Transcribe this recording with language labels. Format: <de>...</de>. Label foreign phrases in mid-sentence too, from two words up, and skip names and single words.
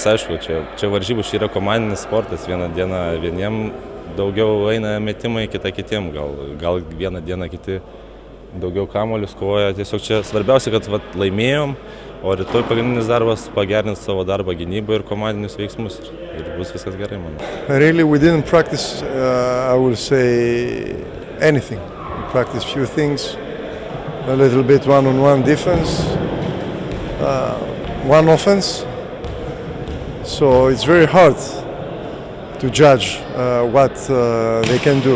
<lt>Aišku, čia varžybų yra komandinis sportas. Vieną dieną vieniem daugiau eina metimai, kitą kitiem. Gal vieną dieną kiti daugiau kamuolius kovoja. Tiesiog čia svarbiausia, kad laimėjom, o rytoj pagrindinis darbas pagerinti savo darbą gynybą ir komandinius veiksmus. Ir bus viskas gerai, manau.</lt> <en>Really, we didn't practice, I will say, anything. We practiced few things. A little bit one-on-one defense, one offense. So it's very hard to judge what they can do.</en>